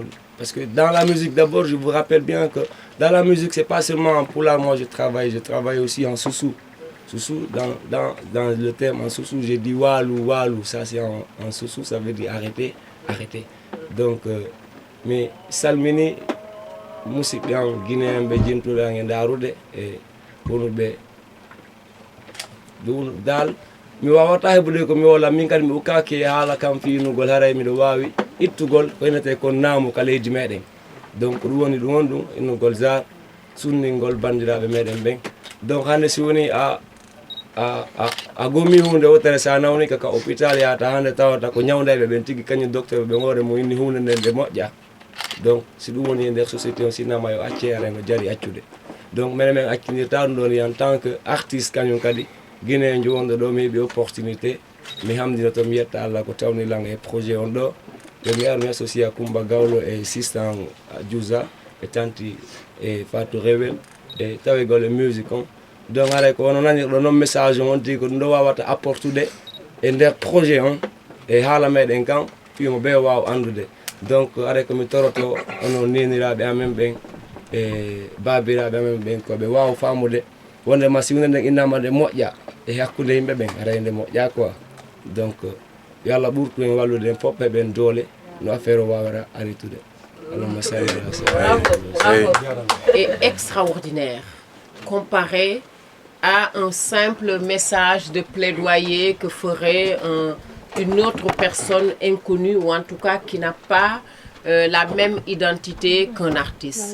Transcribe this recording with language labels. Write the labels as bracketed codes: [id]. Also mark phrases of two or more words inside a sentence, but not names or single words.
[fr] Parce que dans la musique, d'abord, je vous rappelle bien que dans la musique, c'est pas seulement en pulaar, moi je travaille aussi en soussou. Soussou, dans le terme en soussou, j'ai dit [sus] walou, walou, [fr] ça c'est en soussou, ça veut dire arrêter, arrêter. Donc, mais salmini, musique en guinéen, bejintou en darude, et pour nous, [ff] dal mi wawata heɓude ko mi wola min kadi mi ukkaki haala kam fiinugol haray miɗo wawi ittugol ko enete kon naamu ka leydi meɗen donc ɗum woni ɗum on ɗum innugol jar sunningol bandiraɓe meɗen ɓen donc hande si woni a gomi hunde wotere sa nawni kaka hôpital yahata hande tawata ko ñawdayɓe ɓen tigui kañum docteur ɓe hoore mo inni hunde nden nde moƴƴa donc si ɗum woni e nder société on sinama yo acce arengo jaari accude donc minen min accinirta ɗum ɗon [fr] en tant que artiste [ff] kañum kadi Guinée wonɗo ɗo mi heeɓi opportunité mi hamdina to mi yetta Allah ko tawnilang e projet on ɗo ɓe mi ar mi associé a Coumba Gawlo e sistan Djouza e tanti e Fatou Rewel e tawigol e musique on donc haray ko wono nanirɗo noon message on tigui ko ɗum ɗo wawata apportude e nder projet on e haala meɗen kam fimo ɓe wawa andude donc haray komi toroto onon niniraɓe amen ɓen e babiraɓe amen ɓen koɓe wawa famude wonde ma si hunde nden innama nde moƴƴa e hakkude yimɓe ɓen aray nde moƴƴa quoi donc yo Allah ɓurtu en wallude en fof heɓen doole no affaire o wawata aritude [ar] اللهم صل على [fr] bravo et extraordinaire comparé à un simple message de plaidoyer que ferait une autre personne inconnue ou en tout cas qui n'a pas la même identité qu'un artiste.